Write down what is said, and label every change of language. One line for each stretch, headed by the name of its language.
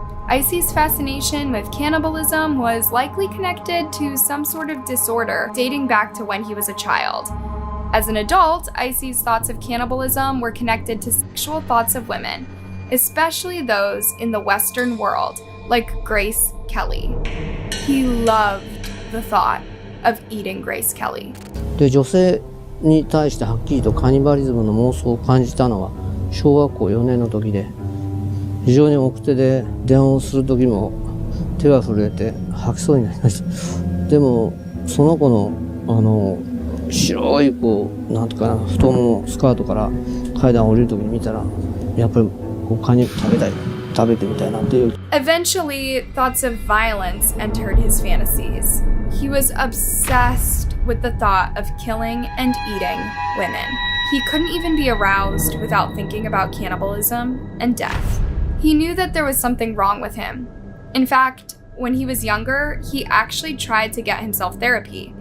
English: Issei's fascination with cannibalism was likely connected to some sort of disorder dating back to when he was a child. As an adult, Issei's thoughts of cannibalism were connected to sexual thoughts of women, especially those in the Western world, like Grace Kelly. He loved the thought of eating Grace Kelly.
Japanese: で、女性に対してはっきりとカニバリズムの妄想を感じたのは小学校4年の時で、非常に奥手で電話をする時も手が震えて吐きそうになりました。でもその子の白いなんとかな太ももスカートから階段を降りる時に見たらやっぱりカニ食べてみたいなっていう。
English: Eventually, thoughts of violence entered his fantasies. He was obsessed with the thought of killing and eating women. He couldn't even be aroused without thinking about cannibalism and death. He knew that there was something wrong with him. In fact, when he was younger, he actually tried to get himself therapy.